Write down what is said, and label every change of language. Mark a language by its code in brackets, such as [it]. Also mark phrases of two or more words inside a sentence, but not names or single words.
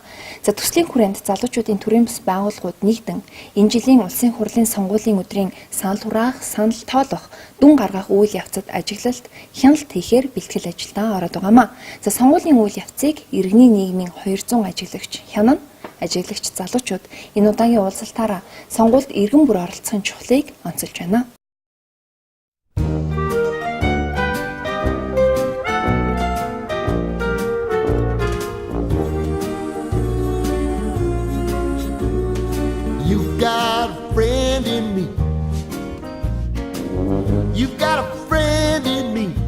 [mn] За төслийн хүрээнд залуучуудын төрийн бас байгууллагууд нэгдэн энэ жилийн улсын хурлын сонгуулийн өдрийн санал хураах, санал тоолох, дүн гаргах үйл явцад ажиглалт, хяналт хийхээр бэлтгэл ажилдаа ороод байгаамаа. За сонгуулийн үйл явцыг иргэний нийгмийн 200 ажиглагч хянана. Ажиглагч залуучууд энэ удаагийн уулзалтаараа сонгуульд иргэн бүр оролцохын чухлыг онцолж байна. [en] You've got a friend in me. You've got a friend in me.